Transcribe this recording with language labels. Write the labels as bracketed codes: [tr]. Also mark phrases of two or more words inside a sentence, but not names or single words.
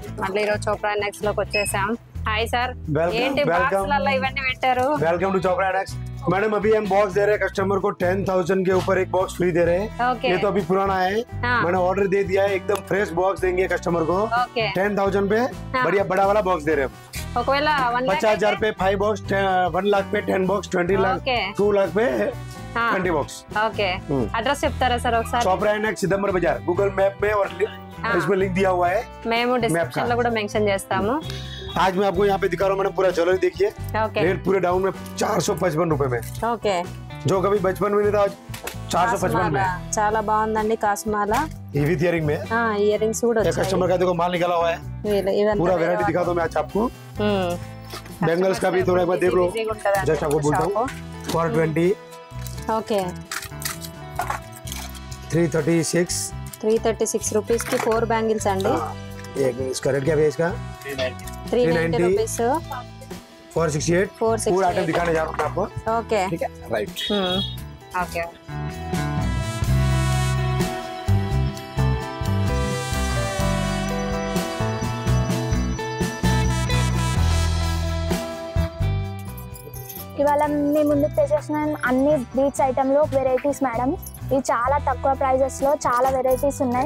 [te] మళ్ళీ ఈరోజు చోప్రా నెక్స్ట్ లోకి వచ్చేసాం. [en] hi sir, [te] ఏంటి బాక్స్లలో ఇవన్నీ పెట్టారు? [en] welcome to [hi] चोपड़ा नेक्स्ट। मैडम अभी हम बॉक्स दे रहे हैं कस्टमर को 10,000 के ऊपर एक बॉक्स फ्री दे रहे हैं। ये तो अभी पुराना है, मैंने ऑर्डर दे दिया है, एकदम [en] fresh box [hi] देंगे कस्टमर को 10,000 पे। बढ़िया बड़ा वाला बॉक्स दे रहे हैं। 50,000 पे 5 बॉक्स, 1 लाख पे 10 बॉक्स, 20 लाख 2 लाख पे 20 बॉक्स। [te] ఓకే, అడ్రస్ చెప్తారా సార్ ఒకసారి? [hi] चोपड़ा नेक्स्ट सितंबर बाजार गूगल मैप में और इसमें लिंक दिया हुआ है, [te] మేము డిస్క్రిప్షన్ లో కూడా మెన్షన్ చేస్తాము। [hi] आज मैं आपको यहाँ पे दिखा रहा हूँ मैडम, पूरा ज्वेलरी देखिए, रेट पूरे डाउन में 455 रुपए में। [te] ఓకే, [hi] जो कभी बचपन में नहीं था 455 में। [te] చాలా బాగుందండి కాస్మాల। [hi] ये [en] with earring [hi] में [te] ఇయర్ రింగ్స్ కూడా వచ్చాయి। [hi] कस्टमर का देखो माल निकाला हुआ है, पूरा वैरायटी दिखा दो मैं आज आपको। बैंगल्स का भी थोड़ा एक बार देख लो, जस्ट आपको बोलता हूँ 420। [te] ఓకే, 336 రూపీస్ కి 4 బ్యాంగిల్స్ అండి। [hi] इसका रेट क्या है इसका? [te] 390 రూపీస్। [hi] 468 पूरा आइटम दिखाने जा रहा हूँ मैं आपको। [te] ఓకే, [hi] ठीक है, राइट। [te] ఓకే, ఇవాళ మీ ముందుకు తెచ్చేసిన అన్ని [en] beats item [te] లో వెరైటీస్ మేడం, ఇవి చాలా తక్కువ ప్రైజెస్ లో చాలా వెరైటీస్ ఉన్నాయి।